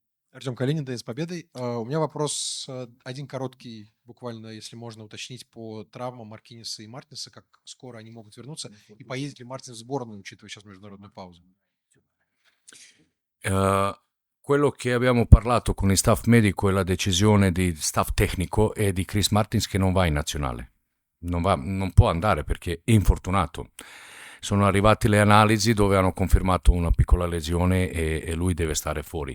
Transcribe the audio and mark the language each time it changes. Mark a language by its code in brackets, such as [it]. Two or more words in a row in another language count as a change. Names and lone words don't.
[ru] Артем Калинин, ДН с победой. У меня вопрос один короткий, буквально, если можно уточнить, по травмам Маркинеса и Мартинса, как скоро они могут вернуться, и поедет ли Мартинс в сборную, учитывая сейчас международную паузу? [it] Quello che abbiamo parlato con il staff medico e la decisione di staff tecnico è di Chris Martins che non va in nazionale. Non può andare perché è infortunato. Sono arrivate le analisi dove hanno confermato una piccola lesione e lui deve stare fuori.